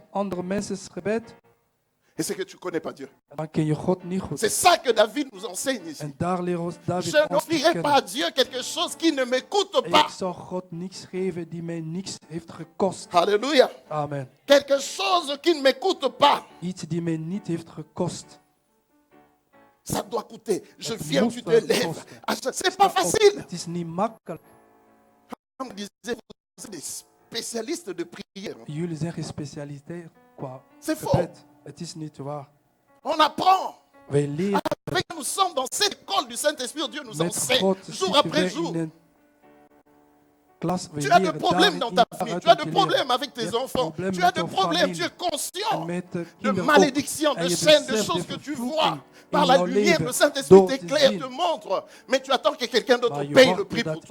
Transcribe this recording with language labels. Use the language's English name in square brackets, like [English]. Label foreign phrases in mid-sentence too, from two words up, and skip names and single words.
[French] Et c'est que tu ne connais pas Dieu. C'est ça que David nous enseigne ici. Je n'offrirai pas à Dieu quelque chose qui ne me coûte pas. Alléluia. Amen. Quelque chose qui ne me coûte pas. [Dutch] Iets die mij niet heeft gekost. [French] Ça doit coûter. Je viens, tu te lèves. C'est pas facile. [Dutch] Het is niet makkelijk. [French] Comme disait, vous êtes des spécialistes de prière. [Dutch] Jullie zijn gespecialiseerd qua [French] C'est faux. [Dutch] gebed. Het is niet waar. [French] On apprend. [Dutch] Wij leren [French] Nous sommes dans cette école du Saint-Esprit. Dieu nous [Dutch] met [French] enseigne [Dutch] God. [French] jour après jour. [Dutch] Klas, [French] Tu as des problèmes dans ta famille, tu as des problèmes avec tes enfants, tu as des problèmes, tu es conscient de malédictions, de chaînes, de choses que tu vois. Par la lumière, le Saint-Esprit t'éclaire, te montre. Mais tu attends que quelqu'un d'autre paye le prix pour toi.